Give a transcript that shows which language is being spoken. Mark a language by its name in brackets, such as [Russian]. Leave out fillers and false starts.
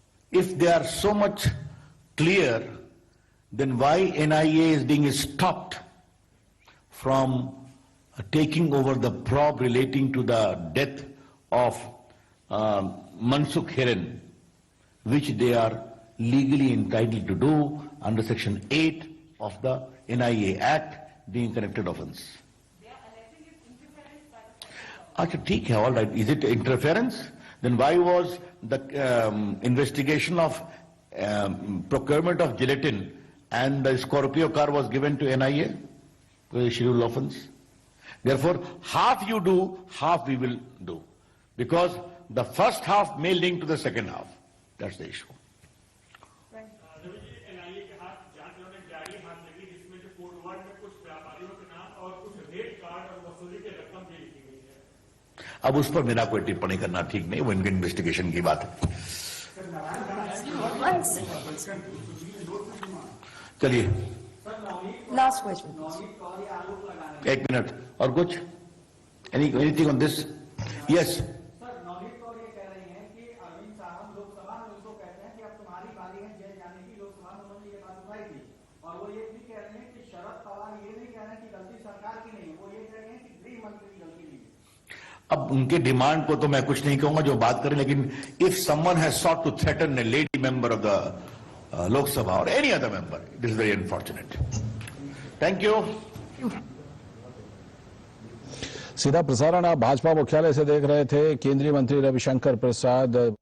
[English] If they are so much clear, then why NIA is being stopped from taking over the probe relating to the death of Mansukh Hiren, which they are legally entitled to do under Section 8 of the NIA Act, being connected offence. [Hindi] अच्छा ठीक है, [English] All right. Is it interference? Then why was the investigation of procurement of gelatin and the Scorpio car was given to NIA, to the scheduled offense. Therefore, half you do, half we will do. Because the first half may link to the second half. That's the issue. [Hindi] NIA के हाथ जांच में जारी हाथ लगी जिसमें जो कोटवाड़ में कुछ व्यापारियों के नाम और कुछ रेट कार्ड और वसूली की रकम भी लिखी गई है। अब उस पर मेरा कोई टिप्पणी करना ठीक नहीं, वो इनके इन्वेस्टिगेशन की बात है। चलिए [English] Last question. [Hindi] एक मिनट और कुछ [English] Anything on this? Yes [Hindi] sir, Navneet Kaur ये कह रही हैं कि अरविंद सावंत लोकसभा में उनको कहते हैं कि अब तुम्हारी बारी है जेल जाने की। लोकसभा में उन्होंने ये बात उठाई थी और वो ये भी कह रही हैं कि शरद पवार ये नहीं कह रहे हैं कि गलती सरकार की नहीं है, वो ये कह रहे हैं कि गृह मंत्री की गलती नहीं है। अब उनके डिमांड को तो मैं कुछ नहीं कहूंगा, जो बात करें, लेकिन [English] If someone has sought to threaten a lady member of the Lok Sabha or any other member, it is very unfortunate. Thank you. [Hindi] सीधा प्रसारण आप भाजपा मुख्यालय से देख रहे थे। केंद्रीय मंत्री रविशंकर प्रसाद